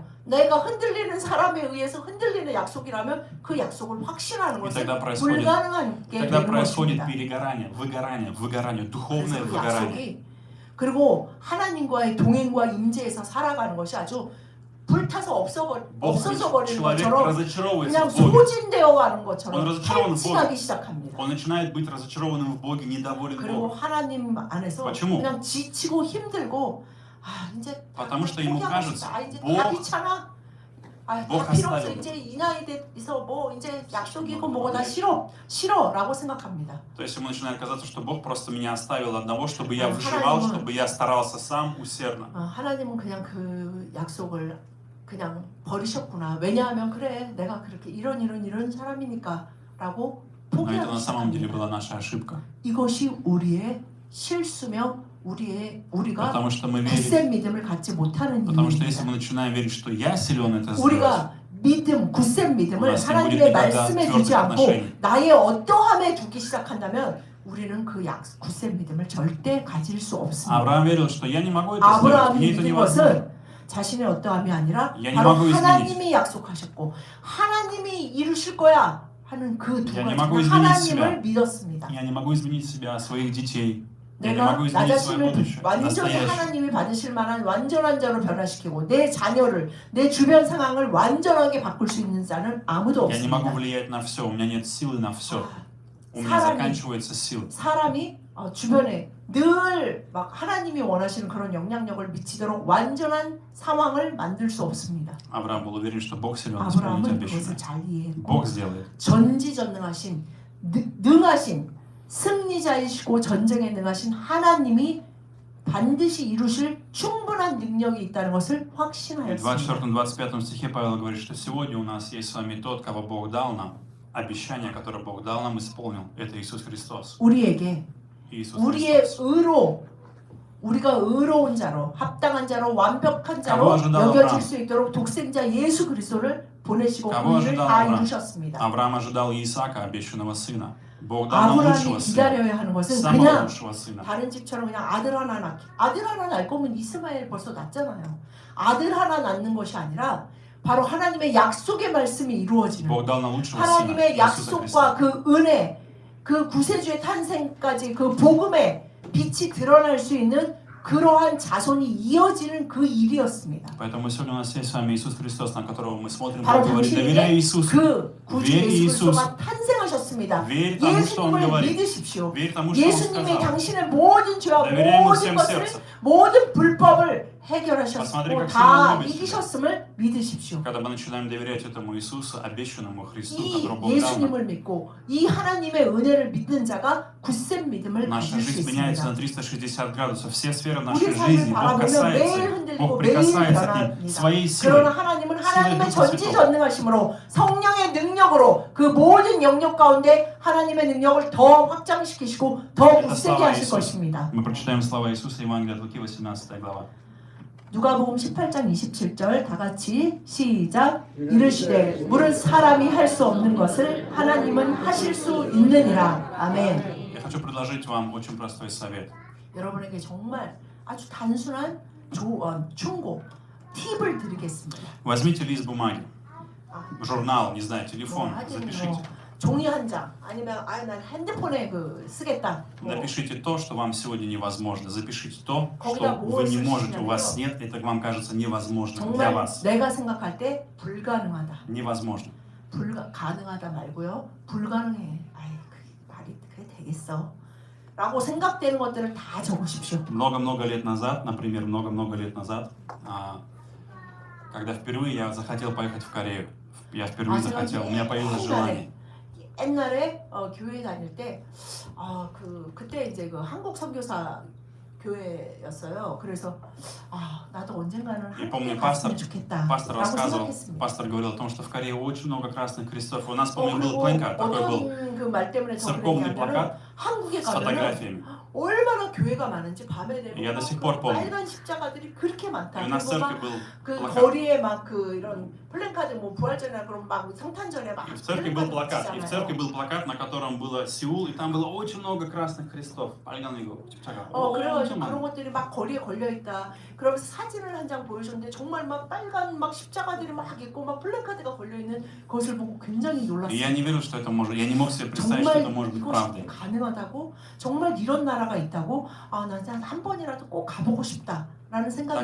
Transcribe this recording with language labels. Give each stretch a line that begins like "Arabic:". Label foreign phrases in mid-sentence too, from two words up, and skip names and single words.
Korean: 내가 흔들리는 사람에 의해서 흔들리는 약속이라면 그 약속을 확신하는
Russian: И
Korean: 것은
Russian: тогда происходит
Korean: 불가능하게 되는 것입니다.
Russian: перегорание, выгорание, духовное
Korean: 그래서 그
Russian: выгорание.
Korean: 약속이 그리고 하나님과의 동행과 임재에서 살아가는 것이 아주 불타서 없어져 버리는
Russian: человек
Korean: 것처럼
Russian: разочаровывается
Korean: 그냥
Russian: в Боге.
Korean: 소진되어 가는 것처럼
Russian: Он разочарован в Боге.
Korean: 탈취하기 시작합니다.
Russian: Он начинает быть разочарованным в Боге, недоволен
Korean: 그리고
Russian: Богом.
Korean: 하나님 안에서
Russian: Почему?
Korean: 그냥 지치고 힘들고 이제
Russian: Потому что ему
Korean: 포기하고
Russian: кажется,
Korean: 싶다. 이제 다
Russian: Бог
Korean: 귀찮아.
Russian: Бог
Korean: 다 필요 없어.
Russian: оставил.
Korean: 이제 이 나이 돼서 이제 약속이고 뭐고 다 싫어라고 생각합니다.
Russian: То есть ему начинает казаться, что Бог просто меня оставил одного, чтобы я
Korean: 하나님은-
Russian: выживал, чтобы я старался сам усердно.
Korean: 하나님은 그냥 그 약속을 그냥 버리셨구나. 왜냐하면 그래 내가 그렇게 이런 사람이니까라고
Russian: Но это
Korean: 포기하기
Russian: на самом деле
Korean: 시작합니다.
Russian: была наша ошибка.
Korean: 이것이 우리의 실수며 우리가
Russian: Потому что мы верили,
Korean: 굳센 믿음을 갖지 못하는
Russian: потому что если
Korean: 이유입니다.
Russian: мы начинаем верить, что я силен это сделать,
Korean: 우리가 굳센 믿음을
Russian: У нас не
Korean: 하나님의
Russian: будет никогда
Korean: 말씀에
Russian: твердых
Korean: 두지 않고
Russian: отношений.
Korean: 나의 어떠함에 두기 시작한다면 우리는 그 굳센 믿음을 절대 가질 수 없습니다.
Russian: Авраам верил, что я не могу это сделать,
Korean: 아브라함이
Russian: мне это
Korean: 믿은
Russian: невозможно.
Korean: 것은 자신의 어떠함이 아니라
Russian: Я не
Korean: 바로
Russian: могу изменить.
Korean: 하나님이 약속하셨고 하나님이 이루실 거야 하는 그 두
Russian: Я не
Korean: 가지
Russian: могу изменить
Korean: 하나님을
Russian: себя.
Korean: 믿었습니다.
Russian: Я не могу изменить себя, своих детей. Я не
Korean: 내가
Russian: могу
Korean: 나
Russian: изменить свое
Korean: 자신을
Russian: будущее,
Korean: 완전히
Russian: настоящее.
Korean: 하나님이 받으실 만한 완전한 자로 변화시키고 내 자녀를 내 주변 상황을 완전하게 바꿀 수 있는 자는 아무도
Russian: Я не могу
Korean: 없습니다.
Russian: влиять на все, у меня нет силы на все. У меня
Korean: 사람이-
Russian: заканчиваются силы.
Korean: 사람이 주변에 늘 막 하나님이 원하시는 그런 영향력을 미치도록 완전한 상황을 만들 수 없습니다.
Russian: Авраам был уверен, что Бог силен исполнить
Korean: 아브라함은 그것을
Russian: обещанное.
Korean: 잘 이해했고
Russian: Бог сделает.
Korean: 전지전능하신 능하신 승리자이시고 전쟁에 능하신 하나님이 반드시 이루실 충분한 능력이 있다는 것을
Russian: И в
Korean: 확신하였습니다.
Russian: 24-25 стихе Павел говорит, что сегодня у нас есть с вами тот, кого Бог дал нам, обещание, которое Бог дал нам, исполнил. Это Иисус Христос.
Korean: 우리에게
Russian: Иисус
Korean: 우리의
Russian: Христос.
Korean: 우리가 의로운 자로 합당한 자로 완벽한 자로
Russian: Кого ожидал
Korean: 여겨질
Russian: Авраам?
Korean: 수 있도록 독생자 예수 그리스도를 보내시고
Russian: Кого
Korean: 그 일을
Russian: ожидал
Korean: 다
Russian: Авраам?
Korean: 이루셨습니다.
Russian: Авраам ожидал Исаака, обещанного сына. Бог дал нам лучшего
Korean: 아브라함이
Russian: сына,
Korean: 기다려야 하는 것은
Russian: самого
Korean: 그냥
Russian: лучшего сына.
Korean: 다른 집처럼 그냥 아들 하나 낳을 거면 이스마엘 벌써 낳잖아요. 아들 하나 낳는 것이 아니라 바로 하나님의 약속의 말씀이 이루어지는
Russian: Бог дал нам лучшего сына,
Korean: 하나님의
Russian: Иисуса
Korean: 약속과
Russian: Христа.
Korean: 그 은혜, 그 구세주의 탄생까지 그 복음의 빛이 드러날 수 있는 그러한 자손이 이어지는 그 일이었습니다.
Russian: Поэтому сегодня у нас есть с вами Иисус Христос, на которого мы смотрим,
Korean: 바로
Russian: Бог говорит, доверяй
Korean: 당신에게
Russian: Иисусу,
Korean: 그 구주
Russian: верь
Korean: 예수
Russian: Иисусу,
Korean: 그리스도가 탄생하셨습니다.
Russian: верь тому, что Он
Korean: 예수님을
Russian: говорит,
Korean: 믿으십시오.
Russian: верь тому, что Он
Korean: 예수님이
Russian: сказал.
Korean: 당신의 모든 죄와
Russian: Доверяй Ему
Korean: 모든
Russian: всем
Korean: 것을
Russian: сердцем.
Korean: 모든 불법을
Russian: Посмотри,
Korean: 해결하셨고
Russian: как
Korean: 다
Russian: сильно Он любит
Korean: 이기셨음을 믿으십시오.
Russian: Когда мы начинаем доверять этому Иисусу, обещанному Христу,
Korean: 이
Russian: которого Бог дал нам,
Korean: 예수님을 믿고 이 하나님의 은혜를 믿는 자가 굳센 믿음을
Russian: наша
Korean: 가질 수
Russian: жизнь меняется
Korean: 있습니다.
Russian: на 360 градусов. Все сферы
Korean: 우리
Russian: нашей
Korean: 삶을
Russian: жизни Бог
Korean: 바라보면
Russian: касается,
Korean: 매일
Russian: их.
Korean: 흔들리고
Russian: Бог
Korean: 매일
Russian: прикасается к ним
Korean: 변합니다.
Russian: своей
Korean: 그러나
Russian: силой.
Korean: 하나님은
Russian: силой
Korean: 하나님의
Russian: Духа Святого.
Korean: 전지전능하심으로 성령의 능력으로 그 모든 영역 가운데 하나님의 능력을 더 확장시키시고 더
Russian: Это
Korean: 굳세게
Russian: слава
Korean: 하실
Russian: Иисуса.
Korean: 것입니다.
Russian: Мы прочитаем слова Иисуса, Евангелие от Луки, 18 глава.
Korean: 누가복음 18장 27절 다 같이 시작. 이르시되 물은 사람이 할 수 없는 것을 하나님은 하실 수 있느니라. 아멘.
Russian: Я хочу предложить вам очень простой совет.
Korean: 여러분에게 정말 아주 단순한 조언, 충고, 팁을 드리겠습니다.
Russian: Возьмите лист бумаги, журнал, не знаю,
Korean: 뭐
Russian: телефон,
Korean: 하긴
Russian: запишите.
Korean: 뭐 종이 한 장 아니면 난 핸드폰에 쓰겠다. 뭐
Russian: Напишите то, что вам сегодня невозможно. Запишите то,
Korean: 거기다
Russian: что
Korean: 뭘
Russian: вы не можете, у вас
Korean: 쓰시냐면요.
Russian: нет, это вам кажется невозможным для
Korean: 정말
Russian: вас.
Korean: 내가 생각할 때 불가능하다.
Russian: Невозможно.
Korean: 가능하다 말고요. 불가능해. 아이 말이 그래 되겠어. 라고 생각되는 것들을 다 적으십시오.
Russian: Много-много лет назад, например, много-много лет назад, когда впервые я захотел поехать в Корею, я впервые захотел, у меня появилось желание.
Korean: 옛날에 교회 다닐 때 그때 이제 그 한국 선교사 교회였어요. 그래서 나도 언젠가는
Russian: И
Korean: 한국에
Russian: помню,
Korean: 갔으면 좋겠다.
Russian: пастор
Korean: 라고
Russian: рассказывал,
Korean: 생각했습니다.
Russian: пастор говорил о том, что в Корее очень много красных крестов. У нас, помню, был плакат, такой был
Korean: 어떤 그 말 때문에 더
Russian: церковный
Korean: 그랬냐면
Russian: плакат
Korean: 한국에
Russian: с
Korean: 가면
Russian: фотографиями.
Korean: 얼마나 교회가 많은지 밤에 되면
Russian: Я до сих пор помню.
Korean: 빨간 십자가들이 그렇게 많다.
Russian: И у нас в
Korean: 그리고
Russian: церкви был
Korean: 그
Russian: плакат.
Korean: 거리에 막 그 이런 플랜카드 뭐 부활절이나 그런 막 성탄절에 막
Russian: И в церкви был
Korean: 플랜카드
Russian: плакат. И в церкви
Korean: 붙이잖아요.
Russian: был плакат, на котором было Сеул, и там было очень много красных крестов.
Korean: 빨간 이거 십자가. 그래가지고 엄청 그런 많아. 것들이 막 거리에 걸려 있다. 그러면서 사진을 한 장 보여줬는데 정말 막 빨간 막 십자가들이 막 있고 막 플랜카드가 걸려 있는 것을 보고 굉장히
Russian: И
Korean: 놀랐어요.
Russian: я не верил, что это может. Я не мог себе представить, что
Korean: 정말
Russian: это может быть
Korean: 이것이
Russian: правдой.
Korean: 가능하다고, 정말 이런 나라가 있다고, 난 한 번이라도 꼭 가보고 싶다라는 생각이